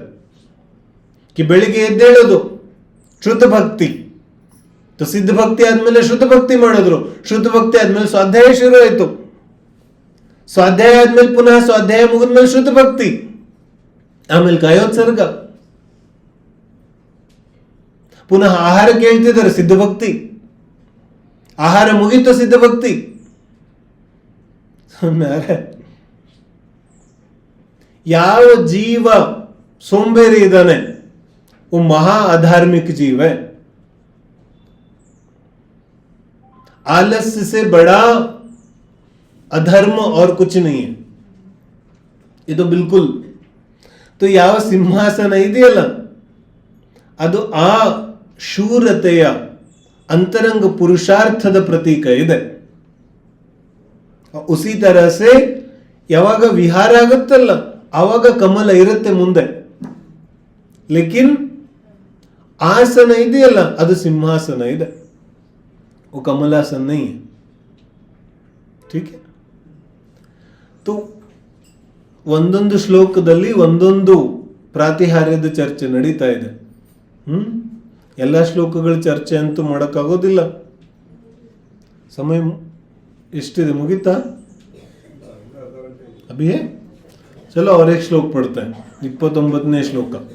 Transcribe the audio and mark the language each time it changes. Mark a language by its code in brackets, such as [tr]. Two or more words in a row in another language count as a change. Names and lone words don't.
[kn] कि ಬೆಳಿಗ್ಗೆ ಎದ್ದೇಳೋದು ಶುದ್ಧ ಭಕ್ತಿ, ಸಿದ್ಧ ಭಕ್ತಿ ಆದ್ಮೇಲೆ ಶುದ್ಧ ಭಕ್ತಿ ಮಾಡಿದ್ರು, ಶುದ್ಧ ಭಕ್ತಿ ಆದ್ಮೇಲೆ ಸ್ವಾಧ್ಯಾಯ ಶುರು ಆಯ್ತು, ಸ್ವಾಧ್ಯಾಯ ಆದ್ಮೇಲೆ ಪುನಃ ಸ್ವಾಧ್ಯಾಯ ಮುಗಿದ್ಮೇಲೆ ಶುದ್ಧ ಭಕ್ತಿ, ಆಮೇಲೆ ಕಾಯೋತ್ಸರ್ಗ, ಪುನಃ ಆಹಾರ ಕೇಳ್ತಿದ್ದಾರೆ ಸಿದ್ಧ ಭಕ್ತಿ, ಆಹಾರ ಮುಗಿತು ಸಿದ್ಧ ಭಕ್ತಿ। ಯಾವ ಜೀವ ಸೋಂಬೇರಿ ಇದ್ದಾನೆ [hi] वो महा अधार्मिक जीव है। आलस्य से बड़ा अधर्म और कुछ नहीं है ये तो बिल्कुल। [kn] तो ಯಾವ ಸಿಂಹಾಸನ ಇದೆಯಲ್ಲ ಅದು ಆ ಶೂರತೆಯ ಅಂತರಂಗ ಪುರುಷಾರ್ಥದ ಪ್ರತೀಕ ಇದೆ। [hi] उसी तरह से [kn] ಯಾವಾಗ ವಿಹಾರ ಆಗುತ್ತಲ್ಲ ಆವಾಗ ಕಮಲ ಇರುತ್ತೆ ಮುಂದೆ, ಲೇಕಿನ್ आसन ಇದೆಯಲ್ಲ ಅದು ಸಿಂಹಾಸನ ಇದೆ, [hi] वो कमलासन नहीं है। ठीक है, [kn] तो ಒಂದೊಂದು ಶ್ಲೋಕದಲ್ಲಿ ಒಂದೊಂದು ಪ್ರಾತಿಹಾರ್ಯದ ಚರ್ಚೆ ನಡೀತಾ ಇದೆ। ಎಲ್ಲ ಶ್ಲೋಕಗಳ ಚರ್ಚೆ ಅಂತೂ ಮಾಡೋಕ್ಕಾಗೋದಿಲ್ಲ, ಸಮಯ ಎಷ್ಟಿದೆ, ಮುಗಿತಾ? [hi] अभी है, चलो और एक श्लोक पढ़ते हैं, 29वें श्लोक।